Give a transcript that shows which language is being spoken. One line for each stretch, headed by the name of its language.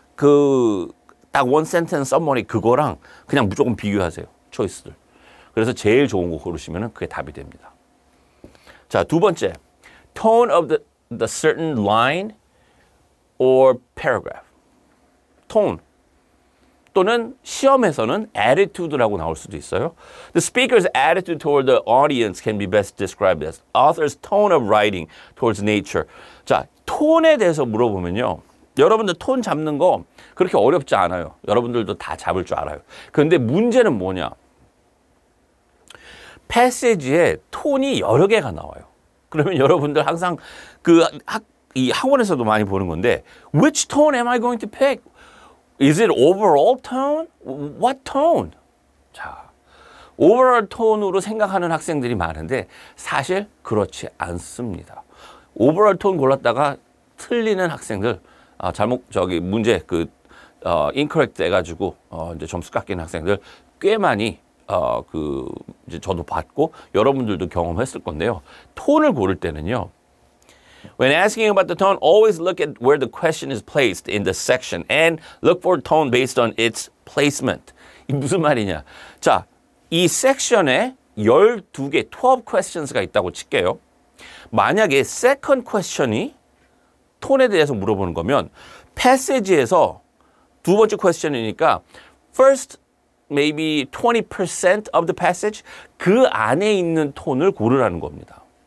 Korean: 그 딱 원 센텐스 서머리 그거랑 그냥 무조건 비교하세요. 초이스들. 그래서 제일 좋은 거 고르시면 그게 답이 됩니다. 자, 두 번째.
English: Tone of the certain line or paragraph. tone.
Korean: 또는 시험에서는 attitude라고 나올 수도 있어요.
English: The speaker's attitude toward the audience can be best described as author's tone of writing towards nature.
Korean: 자, 톤에 대해서 물어보면요. 여러분들 톤 잡는 거 그렇게 어렵지 않아요. 여러분들도 다 잡을 줄 알아요. 그런데 문제는 뭐냐? 패시지에 톤이 여러 개가 나와요. 그러면 여러분들 항상 이 학원에서도 많이 보는 건데
English: Which tone am I going to pick? Is it overall tone? What tone?
Korean: 자, overall tone으로 생각하는 학생들이 많은데 사실 그렇지 않습니다. overall tone 골랐다가 틀리는 학생들 문제 incorrect 해가지고 이제 점수 깎이는 학생들 꽤 많이 이제 저도 봤고 여러분들도 경험했을 건데요. 톤을 고를 때는요.
English: When asking about the tone, always look at where the question is placed in the section and look for tone based on its placement.
Korean: 이 무슨 말이냐? 자, 이 섹션에 12개 12 questions가 있다고 칠게요. 만약에 second question이 톤에 대해서 물어보는 거면 passage에서 두 번째 question이니까
English: first maybe 20% of the passage
Korean: 그 안에 있는 톤을 고르라는 겁니다.